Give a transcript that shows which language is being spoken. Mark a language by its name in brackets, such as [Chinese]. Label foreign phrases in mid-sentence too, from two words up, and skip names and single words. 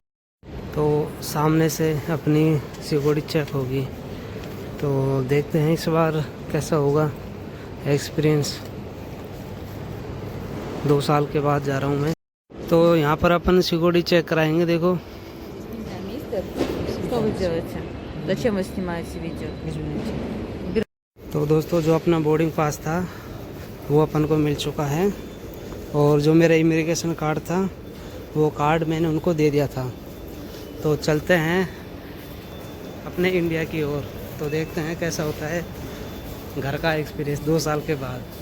[Hindi] तो सामने से अपनी सिक्योरिटी चेक होगी, तो देखते हैं इस बार कैसा होगा एक्सपीरियंस। 2 साल के बाद जा रहा हूँ मैं। तो यहाँ पर अपन सिक्योरिटी चेक कराएंगे। देखो [Russian] Что вы делаете? Зачем вы снимаете видео? [Hindi] तो दोस्तों, जो अपना बोर्डिंग पास था वो अपन को मिल चुका है और जो मेरा इमिग्रेशन कार्ड था वो कार्ड मैंने उनको दे दिया था। तो चलते हैं अपने इंडिया की ओर, तो देखते हैं कैसा होता है घर का एक्सपीरियंस 2 साल के बाद।